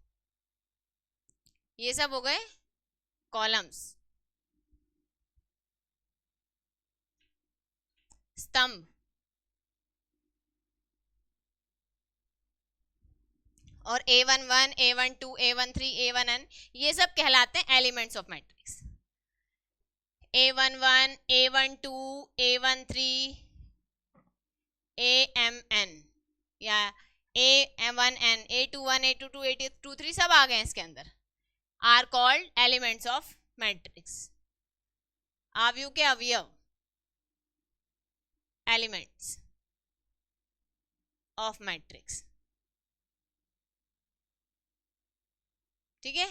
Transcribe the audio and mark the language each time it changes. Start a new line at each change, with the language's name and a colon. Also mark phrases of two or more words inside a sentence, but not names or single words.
Hindi: ये सब हो गए कॉलम्स, स्तंभ, और A11, A12, A13, A1n ये सब कहलाते हैं
English: elements of matrix.
Hindi: A11, A12, A13, AMN या A1n, A21, A22, A23 सब आ गए इसके अंदर,
English: are called elements of matrix.
Hindi: अवयव के अवयव,
English: elements of matrix,
Hindi: ठीक है।